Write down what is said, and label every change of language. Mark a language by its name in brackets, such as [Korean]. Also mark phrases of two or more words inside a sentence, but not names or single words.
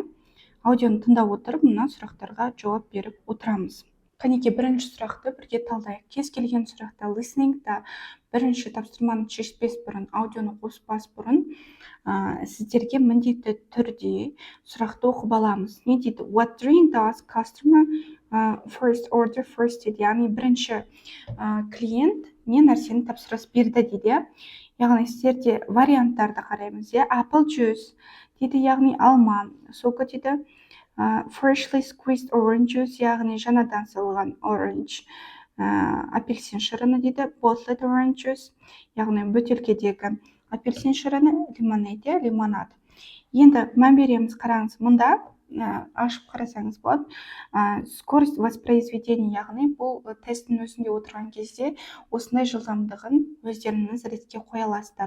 [Kazakh] Аудионы тыңдап отырып, мұна сұрақтарға жауап беріп отырамыз. Қанеке, бірінші сұрақты бірге талдайық. Кез келген сұрақта listening-та бірінші тапсырманы шешпес бұрын, аудионы қоспас бұрын, сіздерге міндетті түрде сұрақты оқып аламыз. Не дейді? [English] What drink does customer first order first дейді. [Kazakh] Яғни бірінші клиент не нәрсені тапсырыс берді дейді. Яғни сіздерде варианттарды қараймыз. [English] Apple juice [Kazakh] дейді, яғни алма сока дейді. [English] Freshly squeezed orange juice, [Kazakh] яғни жаңадан салған orange апельсин шырыны дейді. [English] Bottled orange juice, [Kazakh] яғни бөтелкедегі апельсин шырыны. Lemonade, лимонад. Енді мән береміз, қараңыз, мұнда ашып қарасаңыз болады. [Russian] Скорость воспроизведения, [Kazakh] яғни бұл тесттің өзінде отырған кезде осындай жылдамдығын өздеріңіз ретке қоя аласыздар.